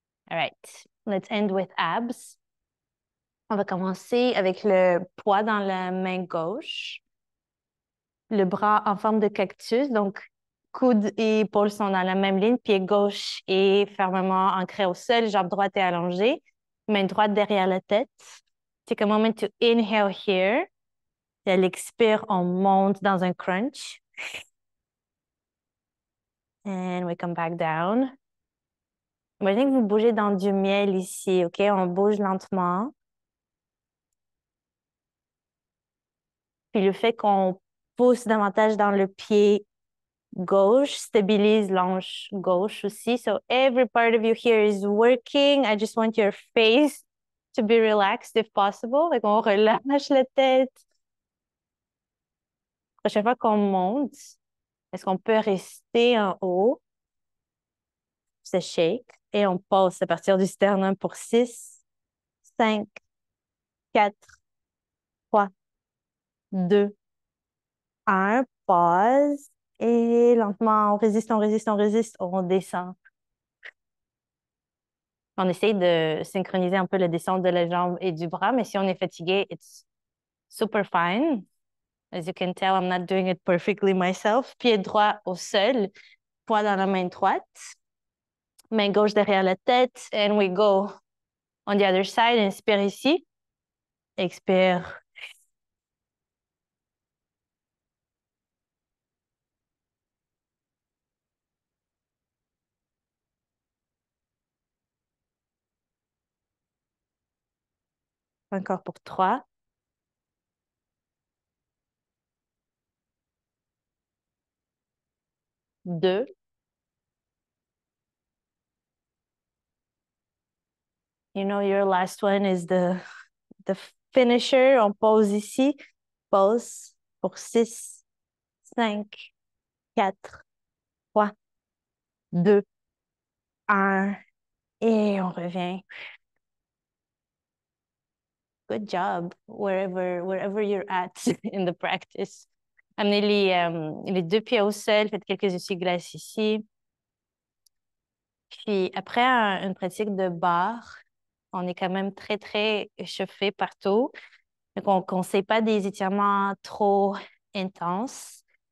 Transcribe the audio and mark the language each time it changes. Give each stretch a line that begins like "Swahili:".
English: All right. Let's end with abs.
French: On va commencer avec le poids dans la main gauche. Le bras en forme de cactus. Donc, coude et épaules sont dans la même ligne. Pied gauche est fermement ancré au sol. Jambe droite est allongée. Main droite derrière la tête.
English: Take a moment to inhale here.
French: Et à l'expire, on monte dans un crunch.
English: And we come back down.
French: Imaginez que vous bougez dans du miel ici, OK? On bouge lentement. Puis le fait qu'on pousse davantage dans le pied gauche stabilise l'anche gauche aussi.
English: So every part of you here is working. I just want your face to be relaxed if possible.
French: Fait qu'on relâche la tête. Prochaine fois qu'on monte, est-ce qu'on peut rester en haut? Se shake. Et on passe à partir du sternum pour 6, 5, 4, 3, 2, Un, pause. Et lentement, on résiste, on résiste, on résiste, on descend. On essaye de synchroniser un peu la descente de la jambe et du bras, mais si on est fatigué,
English: it's super fine. As you can tell, I'm not doing it perfectly myself.
French: Pied droit au sol, poids dans la main droite, main gauche derrière la tête,
English: and we go on the other side.
French: Inspire ici, expire. Encore pour 3, 2.
English: You know, your last one is the finisher.
French: On pose ici, pause pour 6, 5, 4, 3, 2, 1. Et on revient.
English: Good job, wherever you're at in the practice.
French: Amenez les deux pieds au sol, faites quelques essuie-glaces ici. Puis après une pratique de barre, on est quand même très, très échauffé partout. Donc, on ne conseille pas des étirements trop intenses.